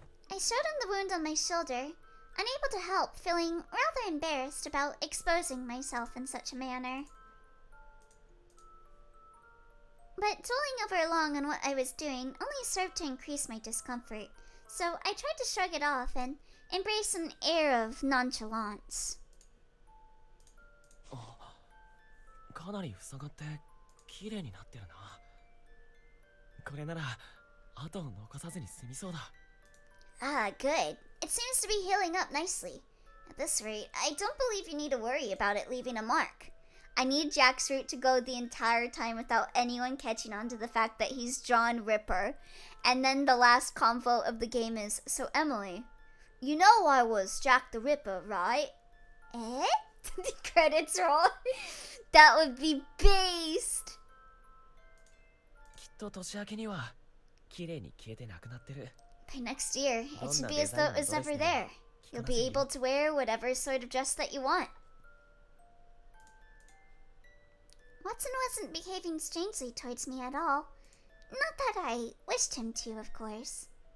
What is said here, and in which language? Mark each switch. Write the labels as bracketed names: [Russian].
[English] I showed him the wound on my shoulder, unable to help feeling rather embarrassed about exposing myself in such a manner. But dwelling over long on what I was doing only served to increase my discomfort, so I tried to shrug it off and embrace an air of nonchalance. [Japanese] かなり塞がって綺麗になってるな。これなら跡を残さずに済みそうだ。 [English] Ah, good. It seems to be healing up nicely. At this rate, I don't believe you need to worry about it leaving a mark. I need Jack's route to go the entire time without anyone catching on to the fact that he's John Ripper. And then the last convo of the game is, so Emily, you know I was Jack the Ripper, right? Eh? The credits roll. That would be based. [Japanese] きっと年明けには綺麗に消えてなくなってる。 [English] By next year, it should be as though it was never there. You'll be able to wear whatever sort of dress that you want. Watson wasn't behaving strangely towards me at all. Not that I wished him to, of course.